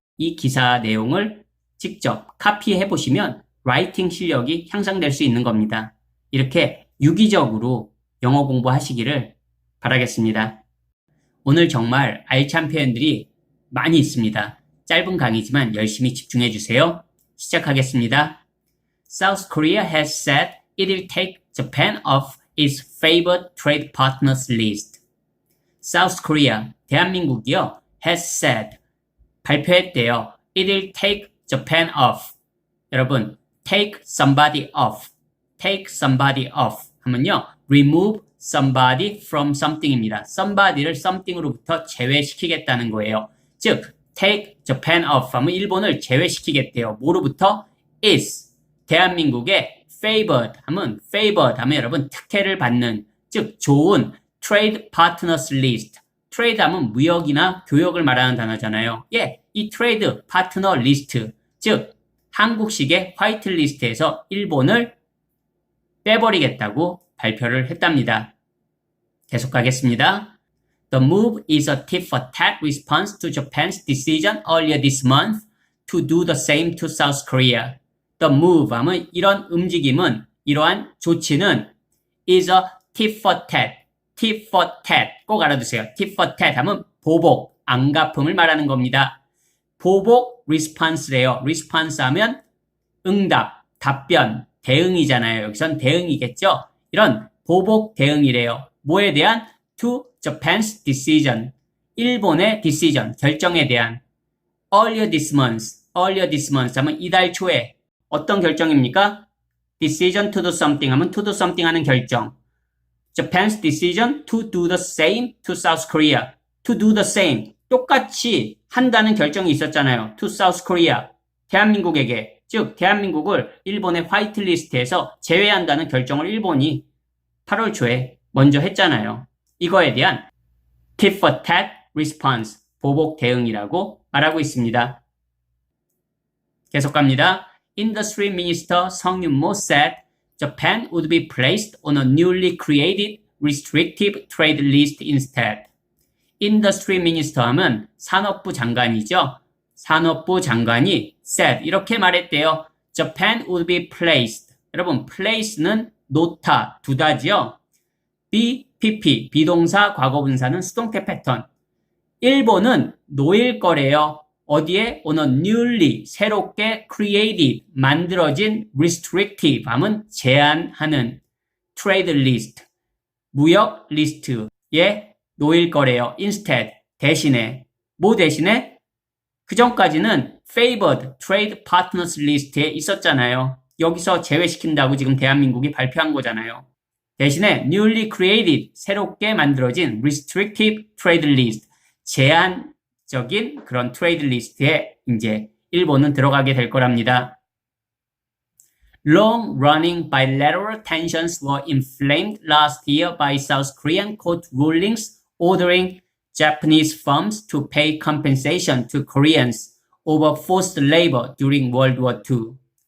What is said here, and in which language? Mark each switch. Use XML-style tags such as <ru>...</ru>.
<ko>이 기사 내용을 직접 카피해 보시면 라이팅 실력이 향상될 수 있는 겁니다. 이렇게 유기적으로 영어 공부하시기를 바라겠습니다. 오늘 정말 알찬 표현들이 많이 있습니다. 짧은 강의지만 열심히 집중해 주세요. 시작하겠습니다.</ko> <en>South Korea has said it will take Japan off its favored trade partners list. South Korea,</en> <ko>대한민국이요,</ko> <en>has said,</en> <ko>발표했대요.</ko> <en>It will take Japan off. 여러분, take somebody off. take somebody off 하면요, remove somebody from something입니다.</en> <ko>somebody를 something으로부터 제외시키겠다는 거예요. 즉,</ko> <en>take Japan off</en> <ko>하면 일본을 제외시키겠대요. 뭐로부터? is. 대한민국의 favored 하면 여러분 특혜를 받는, 즉 좋은 trade partners list. trade 하면 무역이나 교역을 말하는 단어잖아요. 예, 이 trade partner list, 즉 한국식의 화이트리스트에서 일본을 빼버리겠다고 발표를 했답니다. 계속 가겠습니다.</ko> <en>The move is a tit-for-tat response to Japan's decision earlier this month to do the same to South Korea. The move</en> <ko>하면 이런 움직임은, 이러한 조치는</ko> <en>is a tit-for-tat.</en> <ko>tit-for-tat 꼭 알아두세요. tit-for-tat 하면 보복, 안갚음을 말하는 겁니다. 보복 response래요. response 하면 응답, 답변, 대응이잖아요. 여기선 대응이겠죠? 이런 보복 대응이래요. 뭐에 대한?</ko> <en>To Japan's decision.</en> <ko>일본의 decision, 결정에 대한.</ko> <en>Earlier this month</en> <ko>하면 이달 초에. 어떤 결정입니까?</ko> <en>Decision to do something 하면 to do something 하는 결정. Japan's decision to do the same to South Korea. To do the same.</en> <ko>똑같이 한다는 결정이 있었잖아요.</ko> <en>To South Korea.</en> <ko>대한민국에게. 즉 대한민국을 일본의 화이트리스트에서 제외한다는 결정을 일본이 8월 초에 먼저 했잖아요. 이거에 대한</ko> <en>tit for tat response,</en> <ko>보복 대응이라고 말하고 있습니다. 계속 갑니다.</ko> <en>Industry Minister 성윤모 said Japan would be placed on a newly created restrictive trade list instead. Industry Minister</en> <ko>하면 산업부 장관이죠. 산업부 장관이 said, 이렇게 말했대요.</ko> <en>Japan would be placed.</en> <ko>여러분, place는 놓다, 두다지요. be, 비동사 과거분사는 수동태 패턴. 일본은 놓일 거래요. 어디에?</ko> <en>On a newly,</en> <ko>새롭게 created, 만들어진 restrictive 하면 제한하는 trade list, 무역 리스트에 놓일 거래요.</ko> <en>instead,</en> <ko>대신에. 뭐 대신에? 그 전까지는 favored trade partners list에 있었잖아요. 여기서 제외시킨다고 지금 대한민국이 발표한 거잖아요. 대신에 newly created, 새롭게 만들어진 restrictive trade list, 제한적인 그런 트레이드 리스트에 이제 일본은 들어가게 될 거랍니다.</ko> <en>Long-running bilateral tensions were inflamed last year by South Korean court rulings ordering Japanese firms to pay compensation to Koreans over forced labor during World War II.</en>